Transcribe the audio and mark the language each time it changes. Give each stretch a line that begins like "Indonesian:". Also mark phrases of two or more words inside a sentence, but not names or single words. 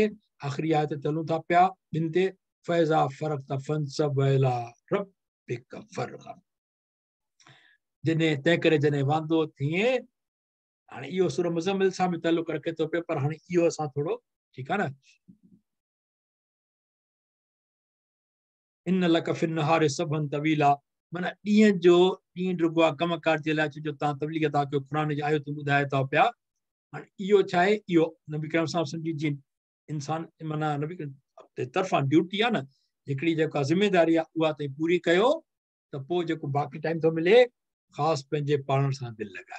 Sindhi: आख़िरी आयत ते हलूं था पिया ॿिनि ते।
Arabic: فإذا فرغت فانصب إلى ربك فارغب.
Sindhi: जॾहिं तंहिं करे जॾहिं वांदो थिए, हाणे इहो सूरह मुज़म्मिल सां बि तालुक़ रखे थो पियो, पर हाणे इहो असां थोरो ठीकु आहे न।
Arabic: إن لك في النهار سبحا طويلا,
Sindhi: माना ॾींहं ड्रुगो आहे कमकार जे लाइ। छो जो तव्हां तबलीग था कयो, क़ुर जी आयतूं ॿुधाए था पिया, हाणे इहो छा आहे, इहो नबी करीम
Arabic: صلى الله عليه وسلم
Sindhi: जी इंसान माना नबी तरफ़ां ड्यूटी आहे न, हिकिड़ी जेका ज़िमेदारी आहे उहा ताईं पूरी कयो त पोइ जेको बाक़ी टाइम थो मिले ख़ासि पंहिंजे पाण सां दिलि लॻाए।